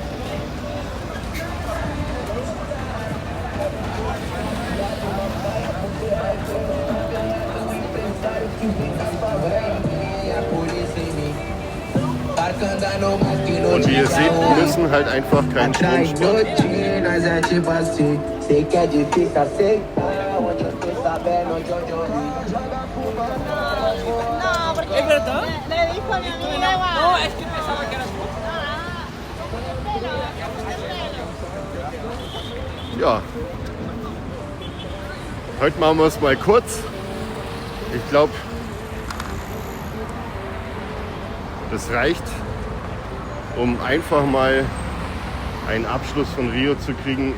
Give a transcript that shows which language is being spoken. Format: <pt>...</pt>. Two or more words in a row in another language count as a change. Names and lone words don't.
<de>Und wie ihr seht, wir müssen halt einfach keinen Strom sparen.</de> <es>¿Es verdad? Le dijo a mi amiga. No, es que pensaba que era tú.</es> <de>Ja, heute machen wir es mal kurz. Ich glaube, das reicht, um einfach mal einen Abschluss von Rio zu kriegen.</de>